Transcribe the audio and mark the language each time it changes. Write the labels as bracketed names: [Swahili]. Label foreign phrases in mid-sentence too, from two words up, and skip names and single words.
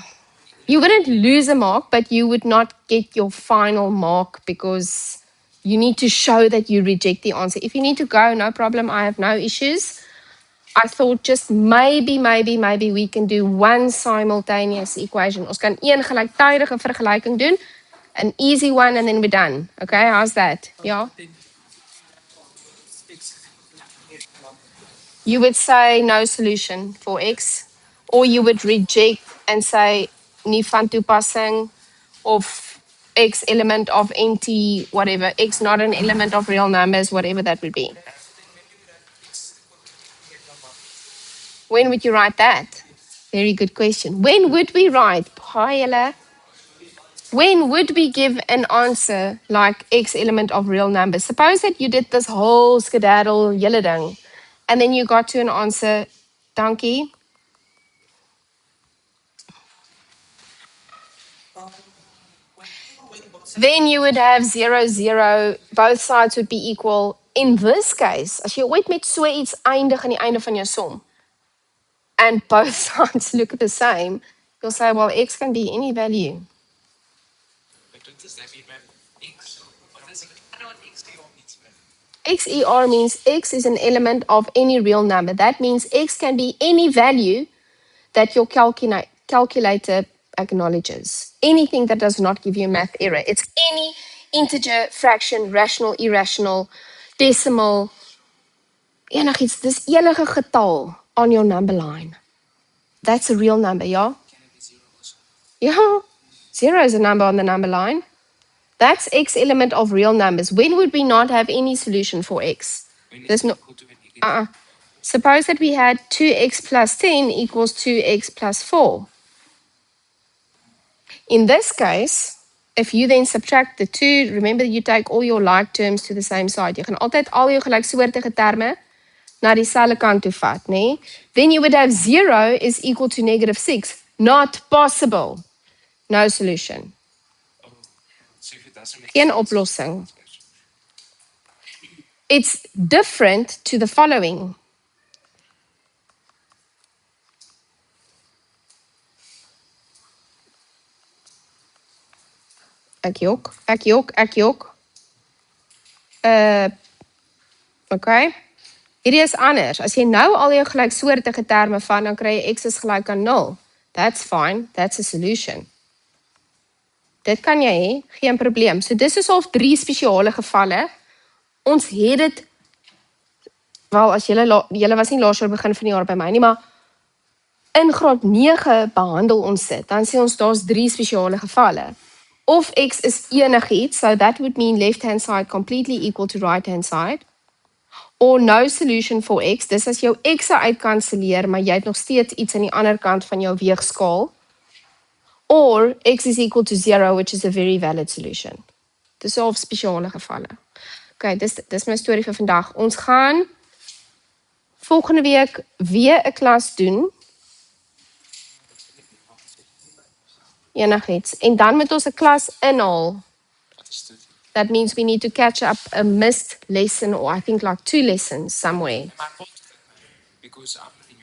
[English] You wouldn't lose a mark, but you would not get your final mark because you need to show that you reject the answer. If you need to go, no problem. I have no issues. I thought just maybe we can do one simultaneous equation. [Afrikaans] Ons kan een gelyktydige vergelyking doen, [English] an easy one, and then we're done. Okay, how's that? Yeah. You would say no solution for x, or you would reject and say [Afrikaans] nie van toepassing [English] of x element of empty whatever, x not an element of real numbers, whatever that would be. When would you write that? Very good question. When would we write? Paella? When would we give an answer like x element of real numbers? Suppose that you did this whole skedaddle [Afrikaans] julle ding, [English] and then you got to an answer, dankie. Then you would have 0, 0. Both sides would be equal. In this case, [Afrikaans] as jy ooit met so iets eindig aan die einde van jou som, [English] and both sides look the same, you'll say, well, x can be any value. But does that mean X? What does it? I know what XER means. XER means x is an element of any real number. That means x can be any value that your calculator acknowledges. Anything that does not give you a math error. It's any integer, fraction, rational, irrational, decimal, [Afrikaans] enigiets. Dis enige getal [English] on your number line. That's a real number, yeah? Can it be 0 also? Yeah. 0 is a number on the number line. That's x element of real numbers. When would we not have any solution for x? When There's it's no. equal to a negative. Suppose that we had 2x plus 10 equals 2x plus 4. In this case, if you then subtract the 2, remember you take all your like terms to the same side. [Afrikaans] Jy gaan altyd al jou gelyksoortige terme na dieselfde kant toe vat, nê? [English] Then you would have 0 is equal to -6. Not possible. No solution. Oh, so if it doesn't make [Afrikaans] Geen [English] sense, [Afrikaans] oplossing. [English] It's different to the following. [Afrikaans] Ek jok. Okay. Hierdie is anders. As jy nou al jou gelyksoortige terme van, dan kry jy x is gelyk aan 0. That's fine. That's a solution. Dit kan jy hê, geen probleem. So dis is al 3 spesiale gevalle. Ons het dit wel as julle was nie laas jaar begin van die jaar by my nie, maar in graad 9 behandel ons dit. Dan sê ons daar's 3 spesiale gevalle. Of x is enigiets, [English] so that would mean left hand side completely equal to right hand side. Or no solution for x, [Afrikaans] dis as jou x uitkanselleer, maar jy het nog steeds iets aan die ander kant van jou weegskaal. [English] Or x is equal to 0, which is a very valid solution. [Afrikaans] Dis al spesiale gevalle. Okay, dis my storie vir vandag. Ons gaan volgende week weer 'n klas doen. Enigiets. En dan moet ons 'n klas inhaal. [English] Understood. That means we need to catch up a missed lesson, or I think like 2 lessons somewhere. My fault, because I'm